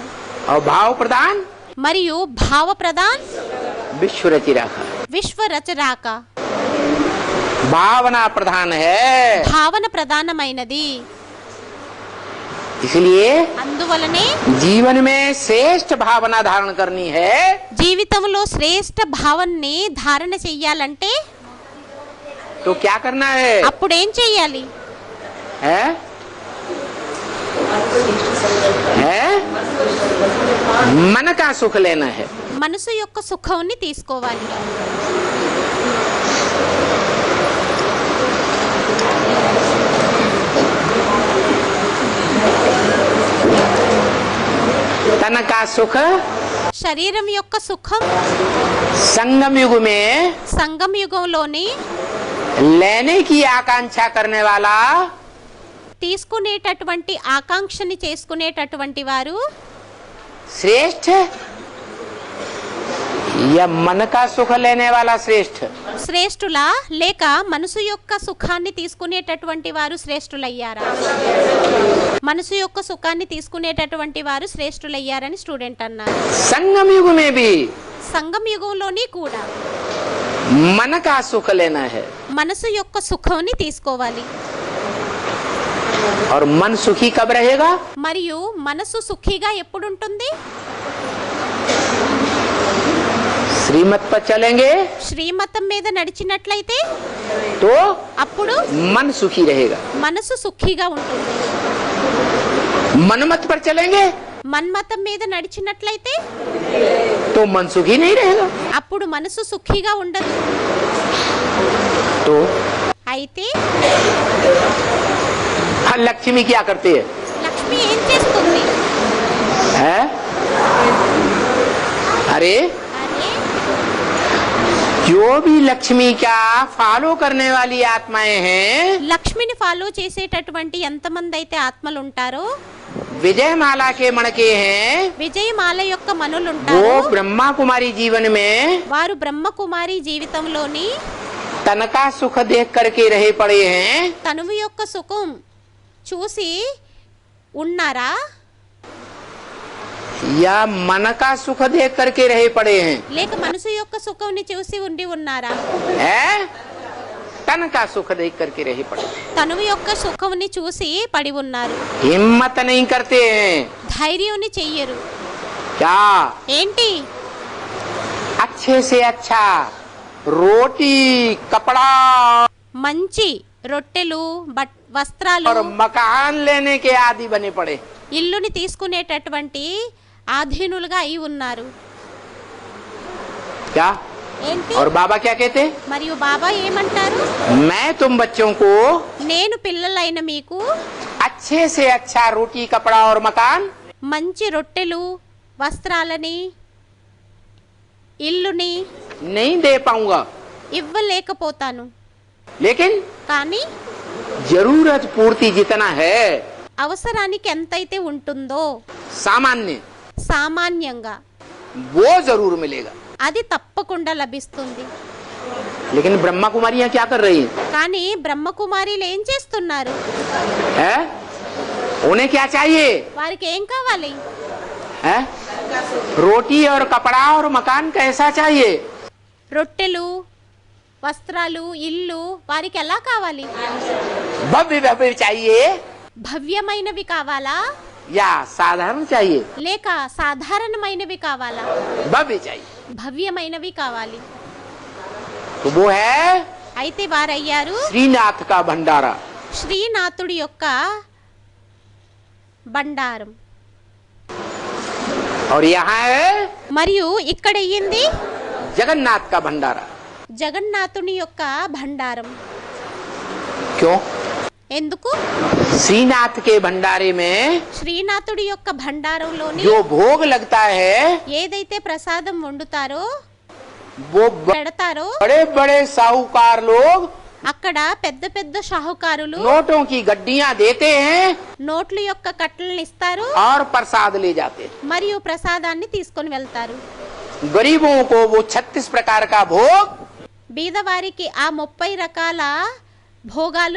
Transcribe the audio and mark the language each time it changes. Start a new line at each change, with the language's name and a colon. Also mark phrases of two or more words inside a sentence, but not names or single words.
Hindi: और भाव प्रदान
Telugu: మరియు భావ ప్రధాన్
Hindi: विश्व रचि रखा।
Telugu: విశ్వ రచరాక.
Hindi: भावना प्रधान है,
Telugu: భావన ప్రధానమైనది.
Hindi: इसलिए
Telugu: అందువలనే
Hindi: जीवन में श्रेष्ठ भावना धारण करनी है।
Telugu: జీవితంలో శ్రేష్ఠ భావనని ధారణ చెయ్యాలంటే
Hindi: तो क्या करना है?
Telugu: అప్పుడేం చెయ్యాలి?
Hindi: है मन का सुख लेना है।
Telugu: మనసు యొక్క సుఖాన్ని తీసుకోవాలి.
Hindi: तन का सुख
Telugu: శరీరం యొక్క సుఖం
Hindi: संगम युग में
Telugu: సంగమ యుగంలోని
Hindi: लेने की आकांक्षा करने वाला
Telugu: తీసుకునేటటువంటి ఆకాంక్షని చేసుకునేటటువంటి వారు
Hindi: श्रेष्ठ या मन का सुख लेने वाला श्रेष्ठ?
Telugu: శ్రేష్ఠులా లేక మనసు యొక్క సుఖాన్ని తీసుకునేటటువంటి వారు శ్రేష్ఠులయ్యారా? మనసు యొక్క సుఖాన్ని తీసుకునేటటువంటి వారు శ్రేష్ఠులయ్యారని స్టూడెంట్ అన్నారు.
Hindi: संगम युग में भी
Telugu: సంగమ యుగంలోని కూడా
Hindi: मन का सुख लेना है
Telugu: మనసు యొక్క సుఖాన్ని తీసుకోవాలి.
Hindi: और मन सुखी कब रहेगा?
Telugu: మరియు మనసు సుఖిగా ఎప్పుడుంటుంది?
Hindi: श्रीमत पर चलेंगे
Telugu: శ్రీమతం మీద నడిచినట్లయితే
Hindi: तो
Telugu: అప్పుడు
Hindi: मन सुखी रहेगा।
Telugu: మనసు సుఖిగా ఉంటుంది.
Hindi: मनमत पर चलेंगे
Telugu: మన్మతం మీద నడిచినట్లయితే
Hindi: तो मन सुखी नहीं रहेगा।
Telugu: అప్పుడు మనసు సుఖిగా ఉండదు।
Hindi: तो
Telugu: అయితే
Hindi: लक्ष्मी क्या करती है?
Telugu: లక్ష్మి ఏం చేస్తుంది?
Hindi: है? अरे
Telugu: అరే
Hindi: जो भी लक्ष्मी का फॉलो करने वाली आत्माएं हैं,
Telugu: లక్ష్మిని ఫాలో చేసేటటువంటి ఎంతమంది అయితే ఆత్మలు ఉంటారో,
Hindi: विजयमाला के मणके हैं,
Telugu: విజయమాల యొక్క మనులు
Hindi: वो
Telugu: ఉంటారు,
Hindi: ब्रह्मा कुमारी जीवन में
Telugu: వారు బ్రహ్మకుమారి జీవితంలోని
Hindi: तन का सुख देख करके रहे पड़े हैं,
Telugu: తనువు యొక్క సుఖం చూసి ఉన్నారా,
Hindi: या मन का सुख देख करके रहे पड़े हैं?
Telugu: లేక మనసు యొక్క సుఖంని చూసి ఉండి ఉన్నారా?
Hindi: है? तन का सुख देख करके रहे पड़े,
Telugu: తనువు యొక్క సుఖంని చూసి పడి ఉన్నారు,
Hindi: हिम्मत नहीं करते हैं।
Telugu: ధైర్యాన్ని చెయ్యరు।
Hindi: क्या?
Telugu: ఏంటి?
Hindi: अच्छे से अच्छा रोटी कपड़ा
Telugu: మంచి రొట్టెలు వస్త్రాలు
Hindi: और मकान लेने के आदि बने पड़े।
Telugu: ఇల్లుని తీసుకునేటటువంటి ఆధీనులుగా అయి ఉన్నారు।
Hindi: क्या?
Telugu: ఏంటి?
Hindi: और बाबा क्या कहते?
Telugu: మరియు బాబా ఏమంటారు?
Hindi: मैं तुम बच्चों को
Telugu: నేను పిల్లలైన మీకు
Hindi: अच्छे से अच्छा रोटी कपड़ा और मकान
Telugu: మంచి రొట్టెలు వస్త్రాలని ఇల్లుని
Hindi: नहीं दे पाऊंगा,
Telugu: ఇవ్వలేకపోతాను,
Hindi: लेकिन
Telugu: కానీ
Hindi: जरूरत पूर्ति जितना है
Telugu: అవసరానికి ఎంతైతే ఉంటుందో
Hindi: सामान्य
Telugu: సామాన్యంగా
Hindi: वो जरूर मिलेगा।
Telugu: అది తప్పకుండా లభిస్తుంది।
Hindi: लेकिन ब्रह्मा कुमारियां क्या कर रही हैं?
Telugu: కానీ బ్రహ్మకుమారిలు ఏం చేస్తున్నారు?
Hindi: है? उन्हें क्या चाहिए?
Telugu: వారికి ఏం కావాలి?
Hindi: है? रोटी और कपड़ा और मकान कैसा चाहिए?
Telugu: రొట్టెలు వస్త్రాలు ఇల్లు వారికి ఎలా కావాలి?
Hindi: भव्य भव्य चाहिए
Telugu: భవ్యమైనవి కావాలా
Hindi: या साधारण चाहिए?
Telugu: లేక సాధారణమైనవి కావాలా?
Hindi: भव्य चाहिए।
Telugu: భవ్యమైనవి కావాలి।
Hindi: तो वो है
Telugu: అయితే వారయ్యారు
Hindi: श्रीनाथ का भंडारा।
Telugu: శ్రీనాథుడి యొక్క బండారం।
Hindi: और यहाँ है
Telugu: మరియు ఇక్కడ అయ్యింది
Hindi: जगन्नाथ का भंडारा।
Telugu: జగన్నాథుని యొక్క బండారం।
Hindi: क्यों?
Telugu: ఎందుకు?
Hindi: श्रीनाथ के भंडारे में
Telugu: శ్రీనాథుడి యొక్క బండారంలోని
Hindi: जो भोग लगता है
Telugu: ఏదైతే ప్రసాదం వండుతారో
Hindi: वो
Telugu: పెడతారో
Hindi: बड़े बड़े साहूकार लोग
Telugu: అక్కడ పెద్ద పెద్ద షాహుకారులు
Hindi: नोटों की गड्डियां देते हैं
Telugu: నోట్ల యొక్క కట్టలను ఇస్తారు
Hindi: और प्रसाद ले जाते हैं।
Telugu: మరియు ప్రసాదాన్ని తీసుకొని వెళ్తారు।
Hindi: गरीबों को वो 36 प्रकार का भोग
Telugu: బీదవారికి ఆ 30 రకాల భోగాలు